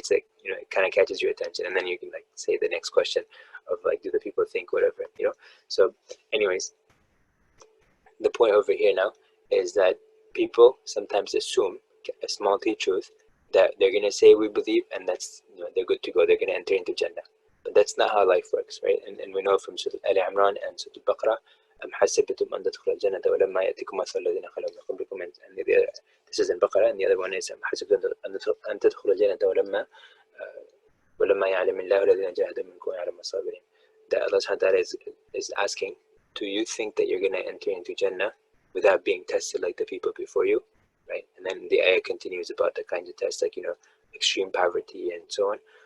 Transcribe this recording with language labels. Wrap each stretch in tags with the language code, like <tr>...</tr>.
<en>It's like, it kind of catches your attention, and then you can like say the next question of like, do the people think whatever, So anyways, the point over here now is that people sometimes assume a small t truth that they're gonna say we believe, and that's, they're good to go, they're gonna enter into Jannah. But that's not how life works, right? And we know from Surah Al-Imran and Surah Al-Baqarah,</en> <ar>أم حسبتم أن تدخلوا الجنة ولما يأتكم مثل الذين خلوا من قبلكم,</ar> <en>and this is in Baqarah, and the other one is</en> <ar>أم حسبتم أن تدخلوا الجنة ولما يعلم الله الذين جاهدوا منكم ويعلم الصابرين.</ar> <en>That Allah subhanahu wa ta'ala is asking, do you think that you're going to enter into Jannah without being tested like the people before you, right? And then the ayah continues about the kinds of tests, like, extreme poverty and so on.</en>